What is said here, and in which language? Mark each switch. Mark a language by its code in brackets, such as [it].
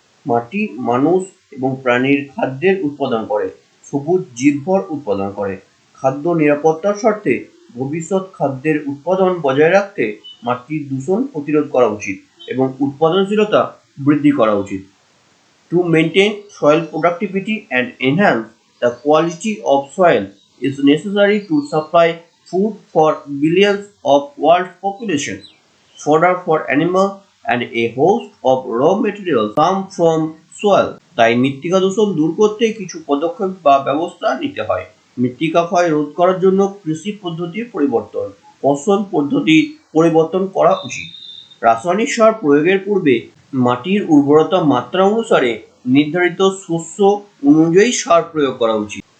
[bn] মাটি মানুষ এবং প্রাণীর খাদ্যের উৎপাদন করে, সবুজ জীবভর উৎপাদন করে। খাদ্য নিরাপত্তার স্বার্থে ভবিষ্যৎ খাদ্যের উৎপাদন বজায় রাখতে মাটির দূষণ প্রতিরোধ করা উচিত এবং উৎপাদনশীলতা বৃদ্ধি করা উচিত। [en] To maintain soil productivity and enhance the quality of soil is necessary to supply food for billions of world population, fodder for animals, and a host of raw materials come from soil. [bn] তাই মৃত্তিকা দূষণ দূর করতে কিছু পদক্ষেপ বা ব্যবস্থা নিতে হয়। মৃত্তিকা ক্ষয় রোধ করার জন্য কৃষি পদ্ধতির পরিবর্তন, ফসল পদ্ধতি পরিবর্তন করা উচিত। রাসায়নিক সার প্রয়োগের পূর্বে মাটির উর্বরতা মাত্রা অনুসারে নির্ধারিত শস্য অনুযায়ী সার প্রয়োগ করা উচিত।